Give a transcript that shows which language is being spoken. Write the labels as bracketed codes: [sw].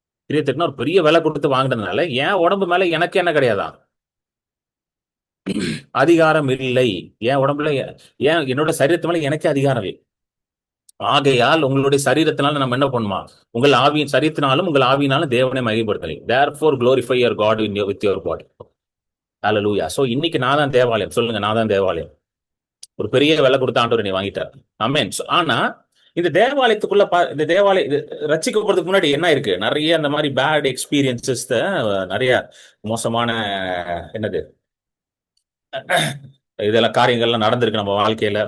[ta] கிரியத்திற்குன்னா ஒரு பெரிய விலை கொடுத்து வாங்கினதுனால என் உடம்பு மேல எனக்கு என்ன கிடையாதா? அதிகாரம் இல்லை. என் உடம்புல ஏன் என்னோட சரீரத்து மேல எனக்கே அதிகாரம் இல்லை. ஆகையால் உங்களுடைய சரீரத்தினால நம்ம என்ன பண்ணுமா? உங்கள் ஆவியின் சரீரத்தினாலும் உங்கள் ஆவியினாலும் தேவனை மகிமைப்படுத்தலை. [en] therefore glorify your God with your body. [ta] Hallelujah. So இன்னைக்கு நான் தான் தேவாலயம். சொல்லுங்க, நான் தான் தேவாலயம். ஒரு பெரிய விலை கொடுத்த ஆண்டவர் நீ வாங்கிட்டார். ஆமென். ஆனா இந்த தேவாலயத்துக்குள்ள இந்த தேவாலயம் ரட்சிக்கப்படுறதுக்கு முன்னாடி என்ன இருக்கு? நிறைய அந்த மாதிரி பேட் எக்ஸ்பீரியன்சஸ், நிறைய மோசமான என்னது இதெல்லாம் காரியங்கள்லாம் நடந்திருக்கு நம்ம வாழ்க்கையில.